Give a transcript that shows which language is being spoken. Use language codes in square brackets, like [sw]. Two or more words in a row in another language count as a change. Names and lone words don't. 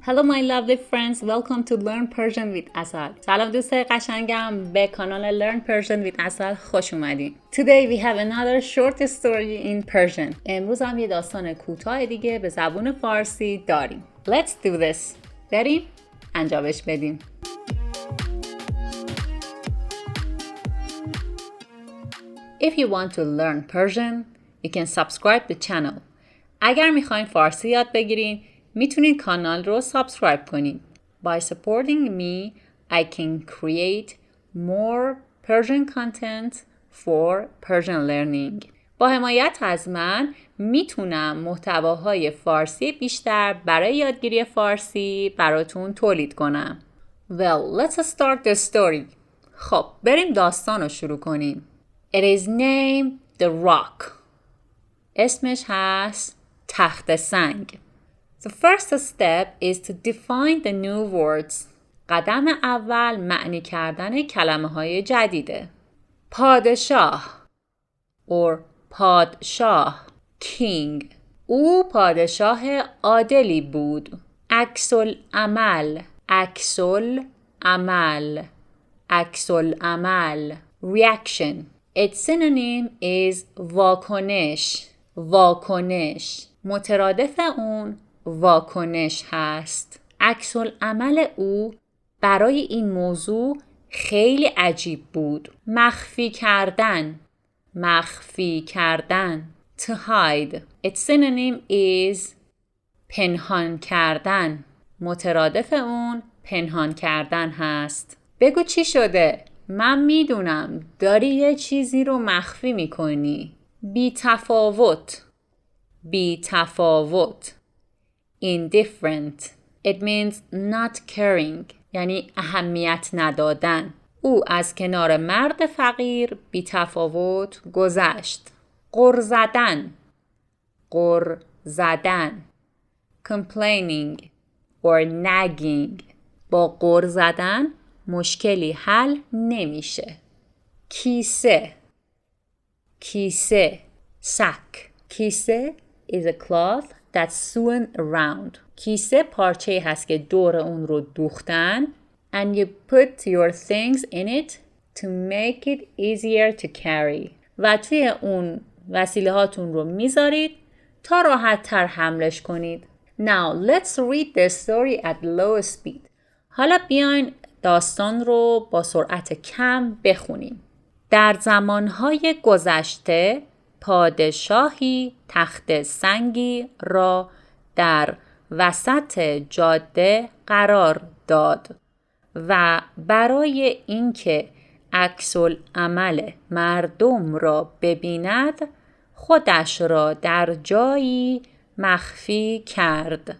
[en] Hello my lovely friends, welcome to Learn Persian with Asal. [fa] سلام دوستای قشنگم، به کانال Learn Persian with Asal خوش اومدین. [en] Today we have another short story in Persian. [fa] امروز هم یه داستان کوتاه دیگه به زبون فارسی داریم. [en] Let's do this. [fa] بریم انجامش بدیم. [en] If you want to learn Persian, you can subscribe the channel. [fa] اگر میخواین فارسی یاد بگیرین، میتونید کانال رو سابسکرایب کنید. [en] By supporting me, I can create more Persian content for Persian learning. [fa] با حمایت از من میتونم محتواهای فارسی بیشتر برای یادگیری فارسی براتون تولید کنم. [en] Well, let's start the story. [fa] خب، بریم داستان رو شروع کنیم. [en] It is named The Rock. [fa] اسمش هست تخت سنگ. [en] The first step is to define the new words. [fa] قدم اول معنی کردن کلمه های جدیده. پادشاه or پادشاه King. او پادشاه عادلی بود. عکس‌العمل عکس‌العمل Reaction. [en] Its synonym is واکنش. [fa] مترادف اون واکنش هست. عکس‌العمل او برای این موضوع خیلی عجیب بود. مخفی کردن [en] To hide. Its synonym is [fa] پنهان کردن. مترادف اون پنهان کردن هست. بگو چی شده؟ من میدونم داری یه چیزی رو مخفی میکنی. بی تفاوت Indifferent. [en] It means not caring. [fa] یعنی اهمیت ندادن. او از کنار مرد فقیر بی تفاوت گذشت. غر زدن [en] Complaining or nagging. [fa] با غر زدن مشکلی حل نمیشه. کیسه sack. [en] کیسه is a cloth that's sewn around. [fa] کیسه پارچه‌ای هست که دور اون رو دوختن [en] and you put your things in it to make it easier to carry. [fa] و توی اون وسیله هاتون رو میذارید تا راحت تر حملش کنید. [en] Now let's read the story at low speed. [fa] حالا بیاین داستان رو با سرعت کم بخونیم. در زمانهای گذشته پادشاهی تخت سنگی را در وسط جاده قرار داد و برای اینکه عکس‌العمل مردم را ببیند خودش را در جایی مخفی کرد.